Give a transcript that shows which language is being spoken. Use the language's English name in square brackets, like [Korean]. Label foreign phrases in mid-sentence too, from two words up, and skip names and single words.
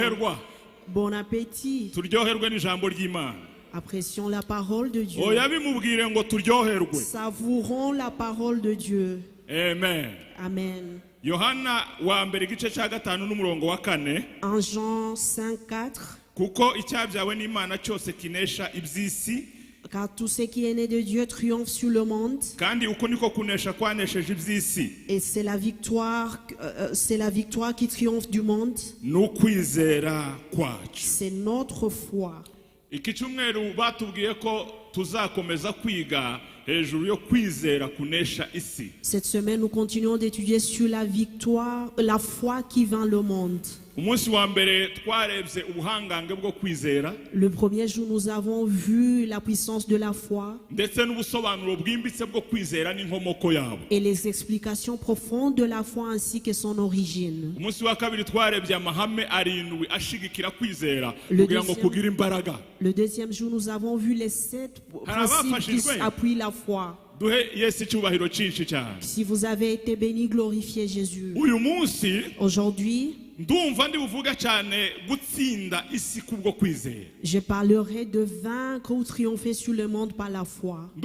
[French] Bon appétit. Apprécions la parole de Dieu. Savourons la parole de Dieu. Amen. Amen. [Kinyarwanda] Yohana wa mbere gice cya 5 n'umurongo wa 4. [French] En Jean 5:4. [Kinyarwanda] Kuko icyabyawe n'Imana cyose kinesha iby'isi. [French] Car tout ce qui est né de Dieu triomphe sur le monde. [Kinyarwanda] Kandi uko niko kunesha kwanesheje iby'isi. [French] Et c'est la victoire qui triomphe du monde. [Kinyarwanda] N'ukwizera kwacu. [French] C'est notre foi. [Kinyarwanda] Iki cyumweru batubwiye ko tuzakomeza kwiga hejuru yo kwizera kunesha isi. [French] Cette semaine nous continuons d'étudier sur la victoire, la foi qui vainc le monde. [Kinyarwanda] Umunsi wa mbere twarebye ubuhangange bwo kwizera. [French] Le premier jour nous avons vu la puissance de la foi. [Kinyarwanda] Ndetse n'ubusobanuro bwimbitse bwo kwizera n'inkomoko yabo. [French] Et les explications profondes de la foi ainsi que son origine. [Kinyarwanda] Umunsi wa kabiri twarebye amahame 7 ashigikira kwizera kugira ngo kugira imbaraga. [French] Le deuxième jour nous avons vu les 7 principes qui appuient la foi. Si vous avez été béni, glorifiez Jésus. Aujourd'hui, je parlerai de vaincre ou triompher sur le monde par la foi.